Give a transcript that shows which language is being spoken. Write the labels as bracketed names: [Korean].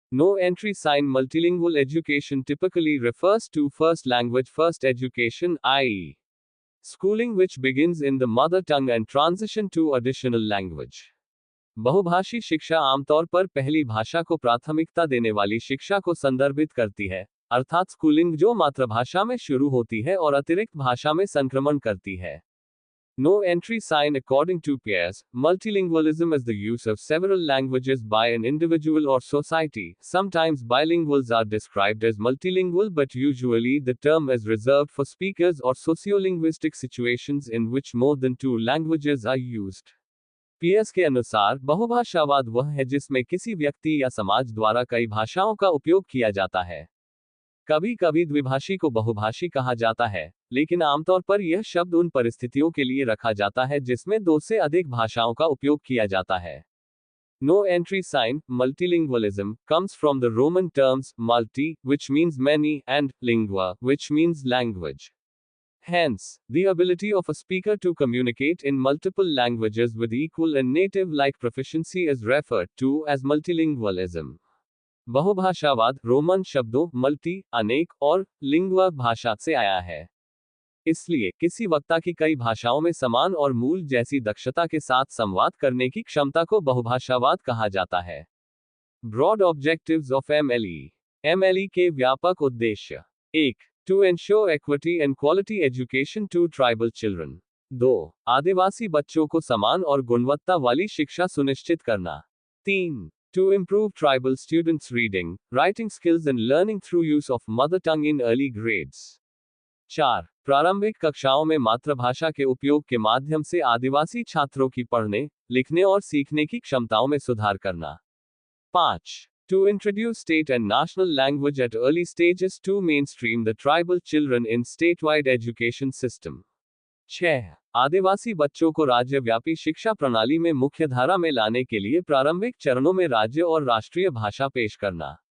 [English] No entry sign multilingual education typically refers to first language first education, i.e. schooling which begins in the mother tongue and transition to additional language. [Hindi] बहुभाषी शिक्षा आमतौर पर पहली भाषा को प्राथमिकता देने वाली शिक्षा को संदर्भित करती है, अर्थात स्कूलिंग जो मातृभाषा में शुरू होती है और अतिरिक्त भाषा में संक्रमण करती है। [English] No entry sign. According to Peirce, multilingualism is the use of several languages by an individual or society. Sometimes bilinguals are described as multilingual, but usually the term is reserved for speakers or sociolinguistic situations in which more than two languages are used. [Hindi] Piers के अनुसार बहुभाषावाद वह है जिसमें किसी व्यक्ति या समाज द्वारा कई भाषाओं का उपयोग किया जाता है। कभी कभी द्विभाषी को बहुभाषी कहा जाता है, लेकिन आमतौर पर यह शब्द उन परिस्थितियों के लिए रखा जाता है जिसमें दो से अधिक भाषाओं का उपयोग किया जाता है। [English] No entry sign. Multilingualism comes from the Roman terms multi, which means many, and lingua, which means language. Hence, the ability of a speaker to communicate in multiple languages with equal and native-like proficiency is referred to as multilingualism. [Hindi] बहुभाषावाद Roman शब्दों multi अनेक और lingua भाषा से आया है। इसलिए किसी वक्ता की कई भाषाओं में समान और मूल जैसी दक्षता के साथ संवाद करने की क्षमता को बहुभाषावाद कहा जाता है। [English] broad objectives of MLE [Hindi] के व्यापक उद्देश्य। 1. [English] To ensure equity and quality education to tribal children. 2. [Hindi] आदिवासी बच्चों को समान और गुणवत्ता वाली शिक्षा सुनिश्चित करना। 3. [English] To improve tribal students' reading, writing skills and learning through use of mother tongue in early grades. 4. [Hindi] प्रारंभिक कक्षाओं में मातृभाषा के उपयोग के माध्यम से आदिवासी छात्रों की पढ़ने, लिखने और सीखने की क्षमताओं में सुधार करना। 5. [English] To introduce state and national language at early stages to mainstream the tribal children in statewide education system. 6. [Hindi] आदिवासी बच्चों को राज्यव्यापी शिक्षा प्रणाली में मुख्यधारा में लाने के लिए प्रारंभिक चरणों में राज्य और राष्ट्रीय भाषा पेश करना।